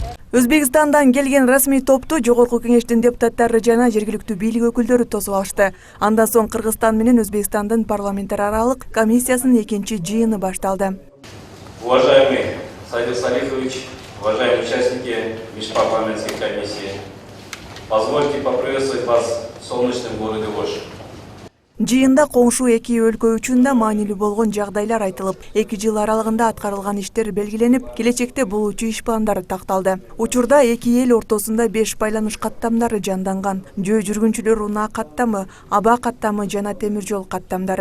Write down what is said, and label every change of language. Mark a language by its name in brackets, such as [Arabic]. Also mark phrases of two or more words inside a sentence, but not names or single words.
[Kyrgyz] Өзбекстандан келген расмий топту Жогорку кеңештин депутаттары жана жергиликтүү бийлик өкүлдөрү тосуп алышты. Андан соң Кыргызстан менен Өзбекстандын парламенттер аралык комиссиясынын экинчи жыйыны башталды. [Russian] Уважаемый Садик Салихович, уважаемые участники межпарламентской комиссии, позвольте поприветствовать вас в солнечном городе Ош. [Kyrgyz] Жыйында коңшу эки өлкө үчүн да маанилүү болгон жагдайлар айтылып, 2 жыл аралыгында аткарылган иштер белгиленип, келечекте болуучу иш пландары такталды. Учурда эки эл ортосунда 5 байланыш каттамдары жанданган. Жөө жүргүнчүлөр унаа каттамы, аба каттамы жана темир жол каттамдары.